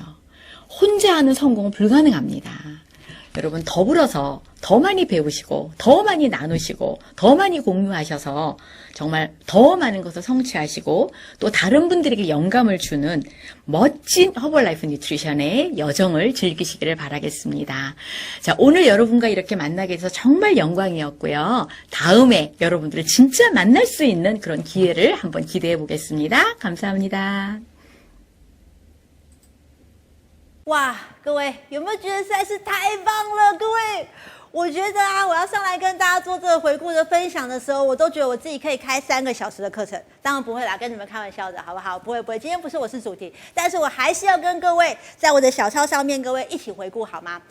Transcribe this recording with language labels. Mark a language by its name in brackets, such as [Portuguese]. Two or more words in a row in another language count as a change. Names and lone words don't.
[Korean] 혼자 하는 성공은 불가능합니다. 여러분 더불어서 더 많이 배우시고 더 많이 나누시고 더 많이 공유하셔서 정말 더 많은 것을 성취하시고 또 다른 분들에게 영감을 주는 멋진 허벌라이프 뉴트리션의 여정을 즐기시기를 바라겠습니다. 자, 오늘 여러분과 이렇게 만나게 돼서 정말 영광이었고요. 다음에 여러분들을 진짜 만날 수 있는 그런 기회를 한번 기대해 보겠습니다. 감사합니다. [Chinese] 哇，各位有没有觉得实在是太棒了？各位，我觉得啊，我要上来跟大家做这个回顾的分享的时候，我都觉得我自己可以开3个小时的课程。当然不会啦，跟你们开玩笑的，好不好？不会不会，今天不是我是主题，但是我还是要跟各位在我的小抄上面，各位一起回顾好吗？